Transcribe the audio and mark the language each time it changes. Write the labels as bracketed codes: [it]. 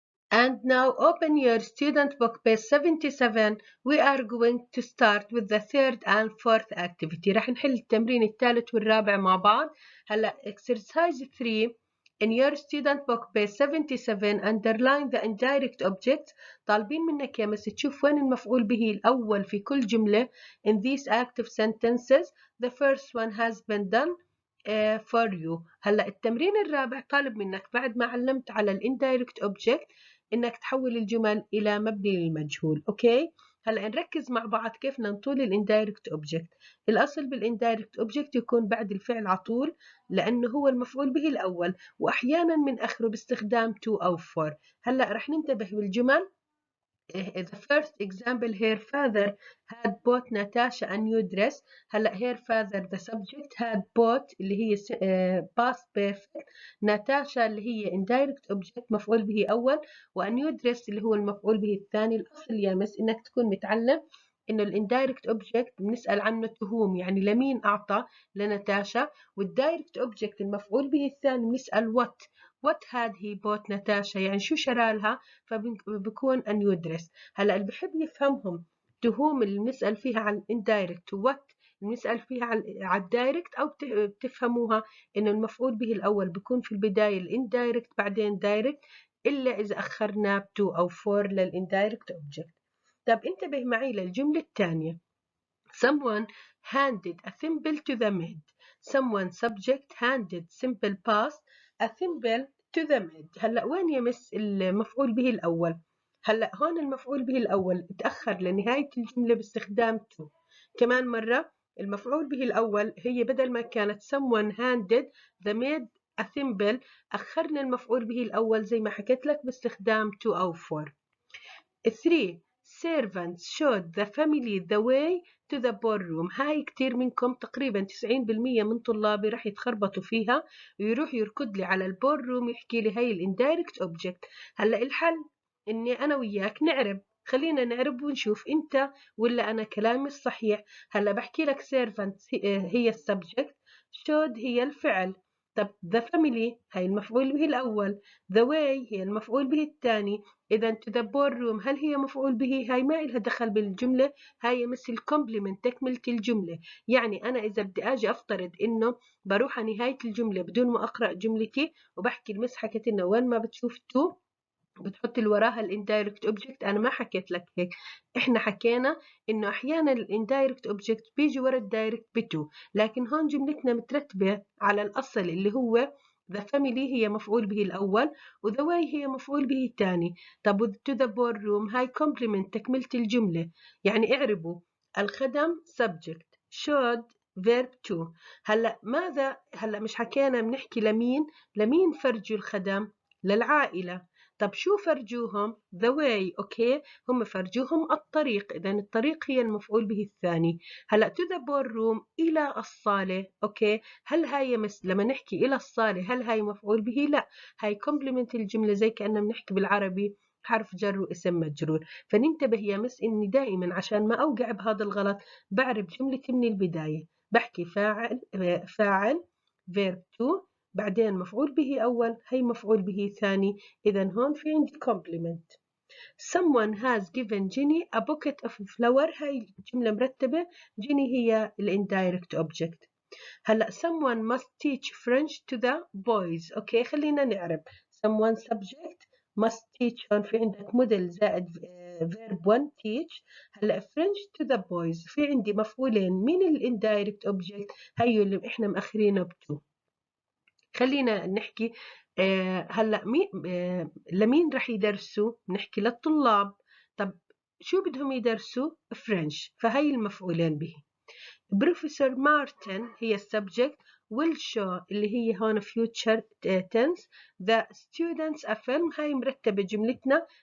[en] And now open your student book page 77. We are going to start with the third and fourth activity. [ar] راح نحل التمرين الثالث والرابع مع بعض. [en] هلا exercise 3 in your student book page 77 underline the indirect object. [ar] طالبين منك يا مس تشوف وين المفعول به الأول في كل جملة [en] in these active sentences. The first one has been done for you. [ar] هلا التمرين الرابع طالب منك بعد ما علمت على الانdirect object انك تحول الجمل الى مبني للمجهول. اوكي، هلا نركز مع بعض كيف ننطول الاندايركت اوبجكت. الاصل بالاندايركت اوبجكت يكون بعد الفعل على طول لانه هو المفعول به الاول، واحيانا من اخره باستخدام to او for. هلا رح ننتبه بالجمل. [en] The first example, her father had bought Natasha a new dress. [ar] هلا [en] her father the subject, had bought [ar] اللي هي past perfect, Natasha اللي هي indirect object مفعول به أول، و a new dress اللي هو المفعول به الثاني. الأصل يا مس إنك تكون متعلم إنه الانdirect object بنسأل عنه to whom، يعني لمين أعطى، لناتاشا. والdirect object المفعول به الثاني بنسأل [en] what had he bought Natasha، [ar] يعني شو شرى لها، فبكون a new dress. هلا اللي بحب يفهمهم to whom اللي بنسأل فيها عن indirect و what اللي بنسأل فيها عن الدايركت، أو بتفهموها إنه المفعول به الأول بكون في البداية الانdirect بعدين direct، إلا إذا أخرناه ب to أو for للindirect object. طب انتبه معي للجملة الثانية. [en] Someone handed a thimble to the maid. Someone subject handed simple past a thimble to the maid. [ar] هلا وين يمس المفعول به الأول؟ هلا هون المفعول به الأول تأخر لنهاية الجملة باستخدام to. كمان مرة المفعول به الأول هي بدل ما كانت [en] someone handed the maid a thimble، [ar] أخرنا المفعول به الأول زي ما حكيت لك باستخدام to أو for. [en] 3. Servants showed the family the way to the ballroom. [ar] هاي كتير منكم تقريبا 90% من طلابي راح يتخربطوا فيها ويروح يركض لي على البولروم يحكي لي هاي الاندايركت اوبجكت. هلا الحل اني انا وياك نعرب، خلينا نعرب ونشوف انت ولا انا كلامي الصحيح. هلا بحكي لك servants هي السبجكت، showed هي الفعل، طب the family هاي المفعول به الأول، the way هي المفعول به الثاني. إذا to the ballroom هل هي مفعول به؟ هاي ما إلها دخل بالجملة، هاي مثل complement تكملة الجملة. يعني أنا إذا بدي أجي أفترض إنه بروح على نهاية الجملة بدون ما أقرأ جملتي وبحكي المس حكت إنه وين ما بتشوف to بتحط اللي وراها الاندايركت اوبجكت. انا ما حكيت لك هيك، احنا حكينا انه احيانا الاندايركت اوبجكت بيجي ورا الدايركت بتو، لكن هون جملتنا مترتبه على الاصل اللي هو the family هي مفعول به الاول و the way هي مفعول به الثاني. طب to the ballroom هاي complement تكمله الجمله. يعني اعربوا الخدم subject should verb to. هلا مش حكينا بنحكي لمين فرجوا الخدم؟ للعائله. طب شو فرجوهم؟ the way. اوكي، هم فرجوهم الطريق، اذا الطريق هي المفعول به الثاني. هلا to the ballroom الى الصاله. اوكي، هل هاي لما نحكي الى الصاله هل هاي مفعول به؟ لا، هاي complement الجمله زي كأننا بنحكي بالعربي حرف جر واسم مجرور. فننتبه يا مس اني دائما عشان ما اوقع بهذا الغلط بعرب جملتي من البدايه، بحكي فاعل verb to بعدين مفعول به أول هي مفعول به ثاني. إذا هون في عندي complement. [en] Someone has given Jenny a bucket of flower. [ar] هاي جملة مرتبة، Jenny هي indirect object. [en] هلا someone must teach French to the boys. [ar] أوكي، خلينا نعرب someone subject must teach. هون في عندك موديل زائد [en] verb 1 teach. [ar] هلا French to the boys في عندي مفعولين. مين الindirect object؟ هيو اللي احنا مأخرينه ب2. خلينا نحكي هلا لمين رح يدرسوا؟ نحكي للطلاب. طب شو بدهم يدرسوا؟ فرنش، فهي المفعولين به. بروفيسور مارتن هي السبجكت، will show اللي هي هون future tense. [en] the students a film [ar] هاي مرتبة جملتنا.